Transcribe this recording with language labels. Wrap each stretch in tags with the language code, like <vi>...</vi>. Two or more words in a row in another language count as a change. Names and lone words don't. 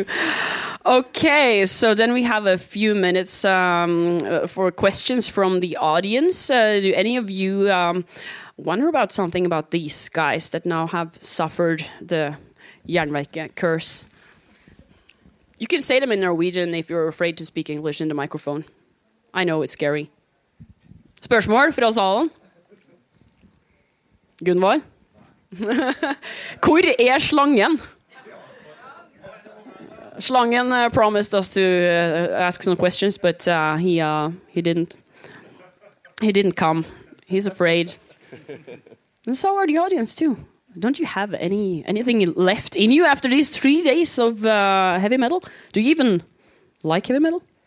<en>Okay, so then we have a few minutes for questions from the audience. Do any of you wonder about something about these guys that now have suffered the Jernverket curse? You can say them in Norwegian if you're afraid to speak English in the microphone. I know it's scary.</en> <no>Spørsmål fra salen? Gunvor? Hvor er slangen?</no> <en>Slangen promised us to ask some questions, but he didn't. He didn't come. He's afraid. And so are the audience too. Don't you have anything left in you after these 3 days of heavy metal? Do you even like heavy metal?</en>